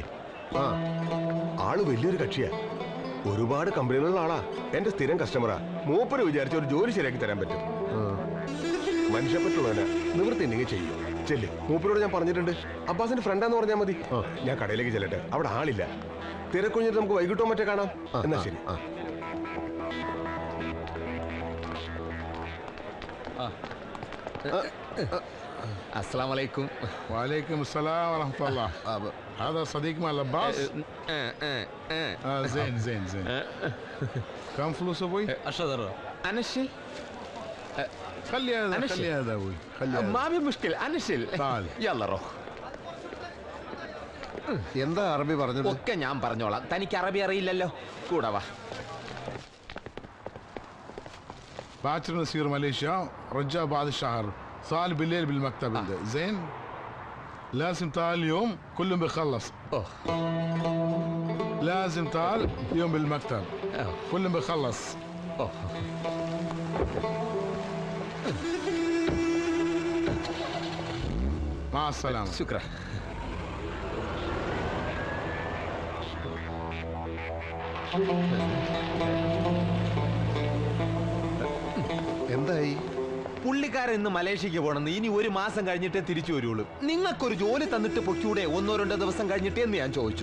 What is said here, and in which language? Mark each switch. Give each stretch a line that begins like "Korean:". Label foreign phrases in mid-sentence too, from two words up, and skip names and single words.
Malayalam: ആള് വലിയൊരു കക്ഷിയാ. ഒരുപാട് കമ്പനികളുള്ള ആളാ. എന്റെ സ്ഥിരം കസ്റ്റമറാ. മൂപ്പര് വിചാരിച്ച ഒരു ജോലി ശരിയാക്കി തരാൻ പറ്റും. മനുഷ്യപ്പറ്റുള്ളവനാ. നിവൃത്തി ഉണ്ടെങ്കിൽ ചെയ്യും. ചെല്ല്. മൂപ്പരോട് ഞാൻ പറഞ്ഞിട്ടുണ്ട്. അബ്ബാസിന്റെ ഫ്രണ്ടാന്ന് പറഞ്ഞാൽ മതി. ഞാൻ കടയിലേക്ക് ചെല്ലട്ടെ. അവിടെ ആളില്ല. തിരക്കുഞ്ഞിട്ട് നമുക്ക് വൈകിട്ടോ മറ്റേ കാണാം. എന്നാ ശരി.
Arabic: السلام عليكم. وعليكم السلام ورحمة الله. هذا صديق مال عباس؟ زين زين زين. كم فلوس ابوي؟ 10 درهم. انا الشيل. خلي هذا خلي هذا ابوي. خلي هذا. ما في مشكلة انا الشيل. تعال. يلا روح.
Malayalam: എന്താ അറബി പറഞ്ഞത്? ഒക്കെ ഞാൻ പറഞ്ഞോളാം. തനിക്ക് അറബി അറിയില്ലല്ലോ. കൂടെ വാ.
Arabic: باكر نسير ماليزيا رجع بعد الشهر. صار بالليل بالمكتب. زين. لازم تعال اليوم كلهم بيخلص. لازم تعال اليوم بالمكتب كلهم بيخلص. مع السلامة. ശുക്ര.
Malayalam: എന്തായി? പുള്ളിക്കാരൻ ഇന്ന് മലേഷ്യക്ക് പോണെന്ന്, ഇനി ഒരു മാസം കഴിഞ്ഞിട്ടേ തിരിച്ചു വരുള്ളൂ. നിങ്ങൾക്കൊരു ജോലി തന്നിട്ട് പൊക്കൂടെ 1-2 ദിവസം കഴിഞ്ഞിട്ടേ എന്ന് ഞാൻ ചോദിച്ചു.